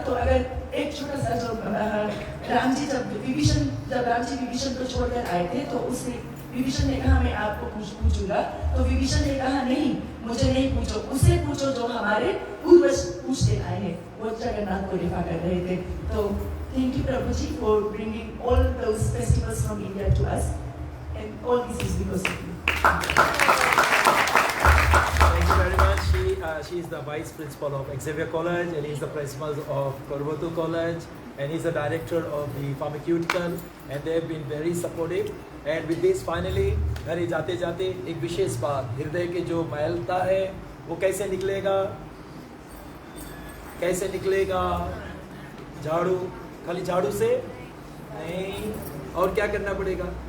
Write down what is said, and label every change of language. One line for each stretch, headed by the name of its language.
Hindi: तो अगर एक छोटा सा जो राम जी जब राम जी विभीषण को छोड़कर आए थे, तो उसने विभीषण ने कहा मैं आपको पूछूंगा, तो विभीषण ने कहा नहीं, मुझे नहीं पूछो, उसे पूछो जो हमारे पूर्वज पूछते आए हैं। वो जगन्नाथ को रेफा कर रहे थे। तो
English: Thank you Prabhu ji for bringing all those festivals from India to us, and all this is because of you. Thank you very much. She is the vice principal of Xavier College, and he is the principal of Korvotu College, and he is the director of the pharmaceutical, and they have been very supportive. And with this, finally,
Hindi: घर जाते जाते एक विशेष बात, हृदय के जो मैलता है वो कैसे निकलेगा? कैसे निकलेगा? झाड़ू, खाली झाड़ू से नहीं, और क्या करना पड़ेगा?